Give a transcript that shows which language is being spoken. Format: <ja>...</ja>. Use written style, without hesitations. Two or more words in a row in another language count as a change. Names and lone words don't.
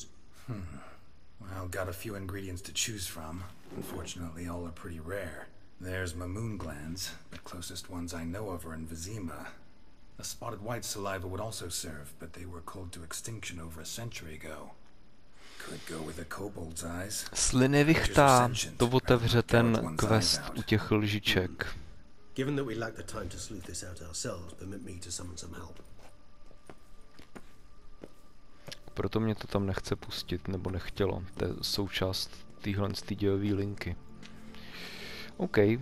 <en>Well, got a few ingredients to choose from. Unfortunately, all are pretty rare. There's Mamoon glands, the closest ones I know of are in Vizima. A spotted white saliva would also serve, but they were cold to extinction over a century ago. Could go with a kobold's eyes.</en> <cs>Sliny vichta, to otevře ten quest u těch lžiček.</cs> <en>Given that we lack the time to sleuth this out ourselves, permit me to summon some help.</en> <cs>Proto mě to tam nechce pustit, nebo nechtělo. To je součást téhle dějové linky. OK.</cs>